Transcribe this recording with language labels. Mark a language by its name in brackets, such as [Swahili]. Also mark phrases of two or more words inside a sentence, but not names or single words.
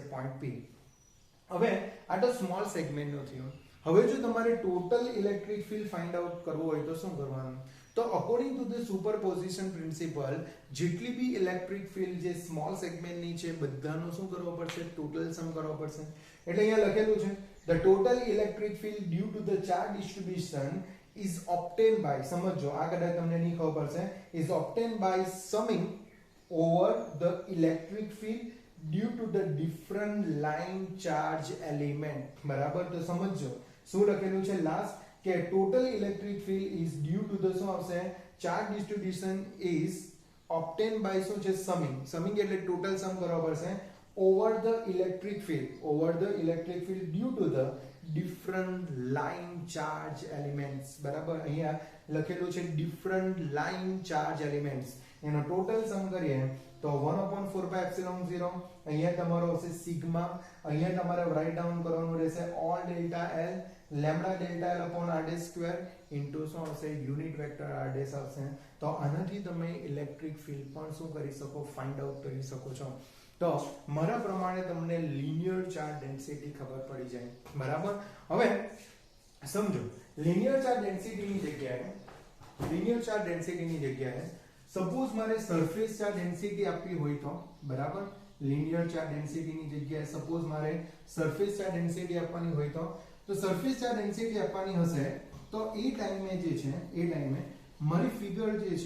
[Gujarati] પોઈન્ટ p. હવે આ તો [English] small segment [Gujarati] નો થયો. હવે જો તમારે [English] total electric field find out [Gujarati] કરવું હોય તો શું કરવાનું? તો [English] according to the superposition principle [Gujarati] જેટલી બી [English] electric field [Gujarati] જે [English] small segmentની [Gujarati] છે બધાનો શું કરવો પડશે? [English] total sum [Gujarati] કરવો પડશે. એટલે અહીંયા લખેલું છે [English] the total electric field due to the charge distribution is obtained by, [Gujarati] સમજો આ કદાચ તમને નહીં ખબર પડશે, [English] is obtained by summing over the electric field due to the different line charge element. [Gujarati] બરાબર, તો સમજો શું લખેલું છે લાસ્ટ કે [English] total electric field is due to the [Gujarati] શું આવશે? [English] charge distribution is obtained by [Gujarati] શું છે? [English] summing. summing એટલે total sum [Gujarati] કરવો પડશે [English] over the electric field due to the different line charge elements. [Gujarati] બરાબર, અહીંયા લખેલું છે [English] different line charge elements. [Gujarati] એનો [English] total sum [Gujarati] કરીએ તો 1/4πε0, અહીંયા તમારો હશે સિગ્મા, અહીંયા તમારે [English] write down [Gujarati] કરવાનું રહેશે [English] all delta L lambda delta L upon r dash square [Gujarati] into શું આવશે? [English] unit vector r dash આવશે. [Gujarati] તો આનાથી તમે [English] electric field [Gujarati] પણ શું કરી શકો? [English] find out [Gujarati] કરી શકો છો. તો મારા પ્રમાણે તમને [English] linear charge density [Gujarati] ખબર પડી જાય, બરાબર. હવે સમજો, [English] linear charge densityની [Gujarati] જગ્યાએ સપોઝ મારે [English] surface charge density [Gujarati] આપવી હોય તો, બરાબર, [English] linear charge densityની [Gujarati] જગ્યાએ સપોઝ મારે [English] surface charge density [Gujarati] આપવાની હોય તો તો [English] surface charge density [Gujarati] આપવાની હશે તો એ ટાઈમે જે છે એ ટાઈમે મારી ફિગર જે છે